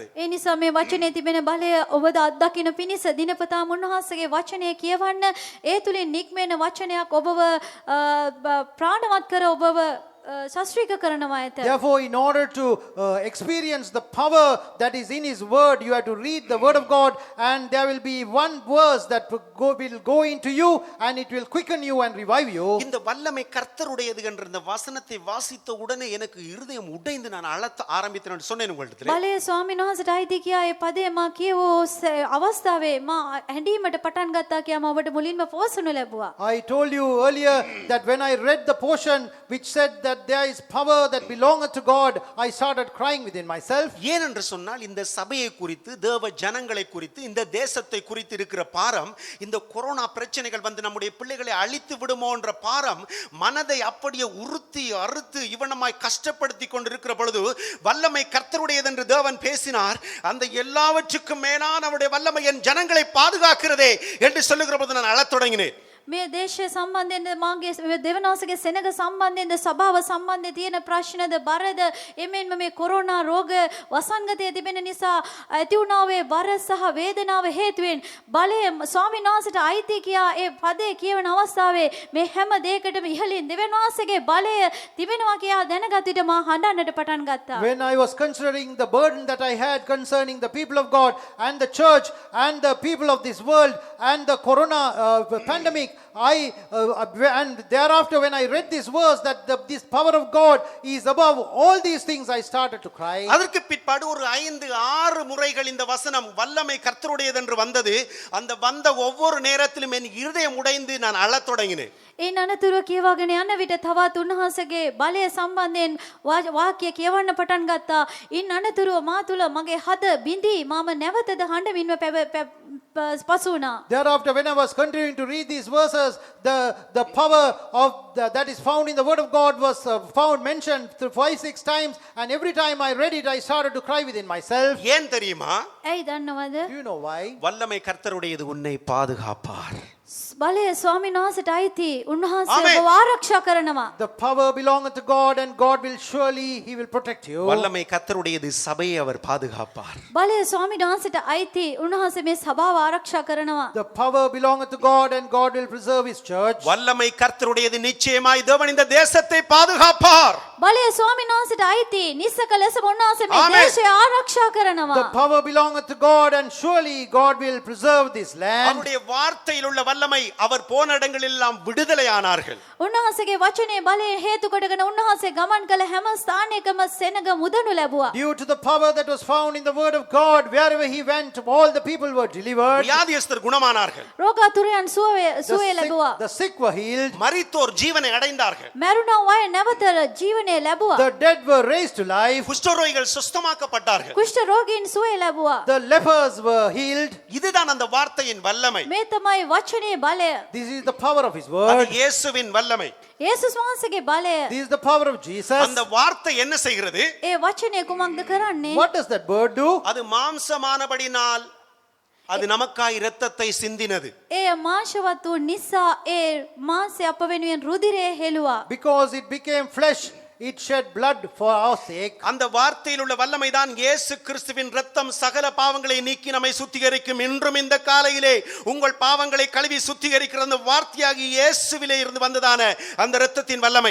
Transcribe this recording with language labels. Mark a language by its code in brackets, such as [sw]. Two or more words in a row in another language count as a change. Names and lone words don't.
[si] ඒ නිසා මේ වචනේ තිබෙන බලය ඔබ අත්දකින්න පිණිස දිනපතාම උන්වහන්සේගේ වචනය කියවන්න, ඒ තුලින් නික්මෙන වචනයක් ඔබව ප්‍රාණවත් කර ඔබව සශ්‍රීක කරනවා ඇත. [en] Therefore, in order to experience the power that is in his word, you have to read the word of God, and there will be one verse that will go into you, and it will quicken you and revive you. [ta] இந்த வல்லமை கர்த்தருடையது என்ற இந்த வசனத்தை வாசித்த உடனே எனக்கு இருதயம் உடைந்து நான் அழ ஆரம்பித்தேன் சொன்னேன் உங்களிடத்தில். [si] බලය ස්වාමීන් වහන්සේට අයිති කියා ඒ පදේ මා කියවෝ අවස්ථාවේ මා හැඬීමට පටන් ගත්තා කියා මා ඔබට මුලින්ම පොසුණු ලැබුවා. [en] I told you earlier that when I read the portion which said that there is power that belongeth to God, I started crying within myself. [ta] ஏனென்று சொன்னால் இந்த சபையை குறித்து, தேவ ஜனங்களை குறித்து, இந்த தேசத்தை குறித்து இருக்கிற பாரம், இந்த கொரோனா பிரச்சனைகள் வந்து நம்முடைய பிள்ளைகளை அழித்து விடுமோன்ற பாரம் மனதை அப்படியே உறுத்தி அறுத்து இவனமாய் கஷ்டப்படுத்தி கொண்டிருக்கிற பொழுது வல்லமை கர்த்தருடையது என்று தேவன் பேசினார். அந்த எல்லாவற்றுக்கும் மேலான அவருடைய வல்லமை என் ஜனங்களை பாதுகாக்கிறதே என்று சொல்லுகிற போது நான் அழத் தொடங்கினேன். [si] මේ දේශය සම්බන්ධයෙන් මාගේ දෙවනාසගේ සෙනග සම්බන්ධයෙන්ද සභාව සම්බන්ධයෙන් තියෙන ප්‍රශ්නද බරද එමෙන්ම මේ කොරෝනා රෝග වසංගතය තිබෙන නිසා ඇති වුණා වේ බර සහ වේදනාව හේතුවෙන් බලය ස්වාමීන් වහන්සේට අයිති කියා ඒ පදේ කියවන අවස්ථාවේ මේ හැම දෙයකටම ඉහළින් දෙවනාසගේ බලය තිබෙනවා කියා දැනගත් විට මා හඬන්නට පටන් ගත්තා. [en] When I was considering the burden that I had concerning the people of God and the church and the people of this world and the corona pandemic, and thereafter when I read this verse that this power of God is above all these things, I started to cry. [ta] அதற்கு பிற்பாடு ஒரு 5-6 முறைகள் இந்த வசனம் வல்லமை கர்த்தருடையது என்று வந்தது. அந்த வந்த ஒவ்வொரு நேரத்திலும் என் இருதயம் உடைந்து நான் அழத் தொடங்கினேன். [si] ඒ අනතුරුව කියවාගෙන යන විට තවත් උන්වහන්සේගේ බලය සම්බන්ධයෙන් වාක්‍ය කියවන්න පටන් ගත්තා. ඉන් අනතුරුව මා තුල මගේ හද බිඳී මම නැවතද හඬමින්ම පසු වුණා. [en] Thereafter, when I was continuing to read these verses, the power of that is found in the word of God was found mentioned 5-6 times, and every time I read it, I started to cry within myself. [ta] ஏன் தெரியுமா? [si] ඇයි දන්නවද? [en] Do you know why? [ta] வல்லமை கர்த்தருடையது உன்னை பாதுகாப்பார். [si] බලය ස්වාමීන් වහන්සේට අයිති. උන්වහන්සේ Amen. ඔබව ආරක්ෂා කරනවා. [en] The power belongeth to God, and God will surely, he will protect you. [ta] வல்லமை கர்த்தருடையது சபையை அவர் பாதுகாப்பார். [si] බලය ස්වාමීන් වහන්සේට අයිති. උන්වහන්සේ මේ සභාව ආරක්ෂා කරනවා. [en] The power belongeth to God, and God will preserve his church. [ta] வல்லமை கர்த்தருடையது நிச்சயமாய் தேவன் இந்த தேசத்தை பாதுகாப்பார். [si] බලය ස්වාමීන් වහන්සේට අයිති. නිස්සක ලෙස උන්වහන්සේ මේ Amen. දේශය ආරක්ෂා කරනවා. [en] The power belongeth to God, and surely God will preserve this land. [ta] அவருடைய வார்த்தையில் உள்ள வல்லமை அவர் போன இடங்களில் எல்லாம் விடுதலையானார்கள். [si] උන්වහන්සේගේ වචනේ බලය හේතු කොටගෙන උන්වහන්සේ ගමන් කළ හැම ස්ථානයකම සෙනග මුදනු ලැබුවා. [en] Due to the power that was found in the word of God, wherever he went, all the people were delivered. [ta] வியாதியஸ்தர் குணமானார்கள். [si] රෝගාතුරයන් සුවය ලැබුවා. [en] The sick were healed. [ta] மரித்தோர் ஜீவனை அடைந்தார்கள். [si] මැරුණා අය නැවත ජීවනය ලැබුවා. [en] The dead were raised to life. [ta] குஷ்டரோகிகள் சுஸ்தமாக்கப்பட்டார்கள். [si] කුෂ්ඨ රෝගීන් සුවය ලැබුවා. [en] The lepers were healed. [ta] இதுதான் அந்த வார்த்தையின் வல்லமை. [si] මේ තමයි වචනේ බලය. [en] This is the power of his அது word. [ta] இயேசுவின் வல்லமை. [si] යේසුස් වහන්සේගේ බලය. [en] This is the power of Jesus. [ta] அந்த வார்த்தை என்ன செய்கிறது? [si] ඒ වචනේ කුමක්ද කරන්නේ? [en] What does that word do? [ta] அது மாம்சமானபடினால் அது நமக்காய் இரத்தத்தை சிந்தினது. [si] ඒ මාංශවත් වූ නිසා ඒ මාංශය අප වෙනුවෙන් රුධිරය හෙළුවා. [en] Because it became flesh, it shed blood for our sake. [ta] அந்த வார்த்தையில் உள்ள வல்லமை தான் இயேசு கிறிஸ்துவின் இரத்தம் சகல பாவங்களை நீக்கி நம்மை சுத்திகரிக்கும். இன்றும் இந்த காலையிலே உங்கள் பாவங்களை கழுவி சுத்திகரிக்கிற அந்த வார்த்தையாகி இயேசுவிலே இருந்து வந்ததான அந்த இரத்தத்தின் வல்லமை.